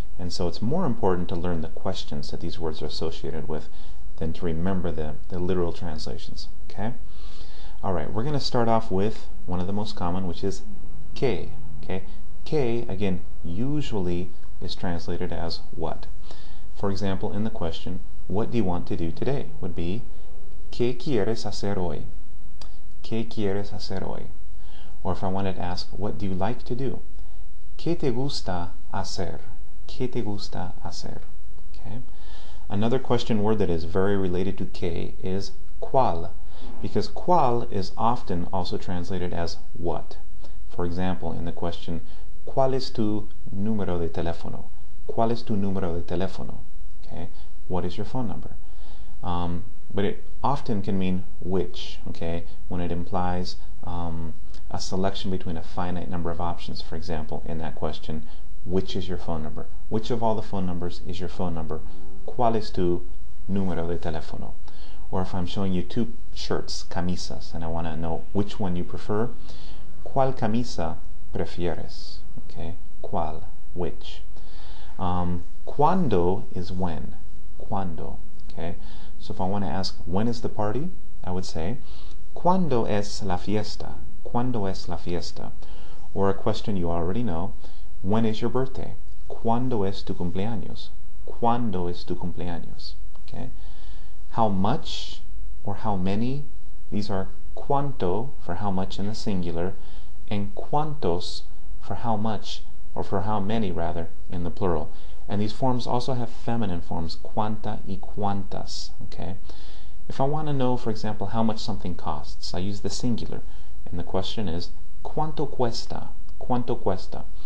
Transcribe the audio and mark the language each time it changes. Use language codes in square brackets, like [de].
[en] And so it's more important to learn the questions that these words are associated with than to remember the literal translations, okay? All right, we're going to start off with one of the most common, which is que, okay? Que, again, usually is translated as what. For example, in the question, what do you want to do today? Would be, [es] ¿Qué quieres hacer hoy? ¿Qué quieres hacer hoy? [en] Or if I wanted to ask, what do you like to do? [es] ¿Qué te gusta hacer? ¿Qué te gusta hacer? [en] Okay. Another question word that is very related to que is cuál, because cuál is often also translated as what. For example, in the question, [es] ¿Cuál es tu número de teléfono? ¿Cuál es tu número de teléfono? [en] Okay. What is your phone number? But it often can mean which, okay, when it implies a selection between a finite number of options. For example, in that question, which is your phone number? Which of all the phone numbers is your phone number? [es] ¿Cuál es tu número de teléfono? [en] Or if I'm showing you two shirts, camisas, and I want to know which one you prefer, [es] ¿Cuál camisa prefieres? [en] Okay, ¿Cuál? Which? ¿Cuándo is when? ¿Cuándo? Okay, so if I want to ask when is the party, I would say [es] ¿Cuándo es la fiesta? ¿Cuándo es la fiesta? [en] Or a question you already know, when is your birthday? [es] ¿Cuándo es tu cumpleaños? ¿Cuándo es tu cumpleaños? [en] Okay. How much or how many? These are cuánto for how much in the singular, and cuántos for how much, or for how many rather, in the plural. And these forms also have feminine forms, [es] cuánta y cuántas. [en] Okay. If I want to know, for example, how much something costs, I use the singular, and the question is [es] ¿Cuánto cuesta? ¿Cuánto cuesta?